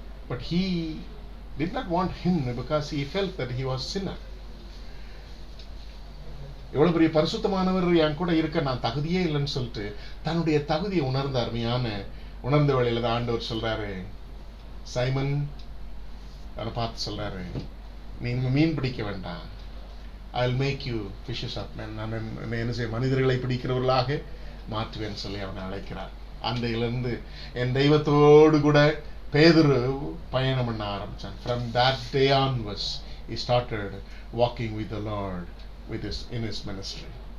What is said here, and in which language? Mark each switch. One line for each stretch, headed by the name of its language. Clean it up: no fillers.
English: But he did not want him because he felt that he was sinner.
Tamil: எவ்வளவு பெரிய பரிசுத்தமானவர் என் கூட இருக்க நான் தகுதியே இல்லைன்னு சொல்லிட்டு தன்னுடைய தகுதியை உணர்ந்த வேளையில தான் ஆண்டவர் சொல்றாரு, சைமன் பார்த்து சொல்றாரு, நீ மீன் பிடிக்க வேண்டாம்,
English: I'll make you fishes of men.
Tamil: நான் என்ன செய்ய மனிதர்களை பிடிக்கிறவர்களாக மாற்றுவேன்னு சொல்லி அவனை அழைக்கிறார். அன்றையிலிருந்து என் தெய்வத்தோடு கூட பேதுரு பயணம் பண்ண ஆரம்பிச்சான்.
English: From that day onwards he started walking with the Lord in his ministry.